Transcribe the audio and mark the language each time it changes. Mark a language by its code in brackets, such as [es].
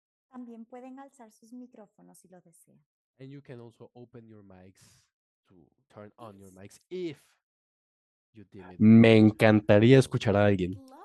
[es] También pueden alzar sus micrófonos si lo desean. [en] And you can also open your mics to turn on your mics if you deem it. [es] Me encantaría escuchar a alguien.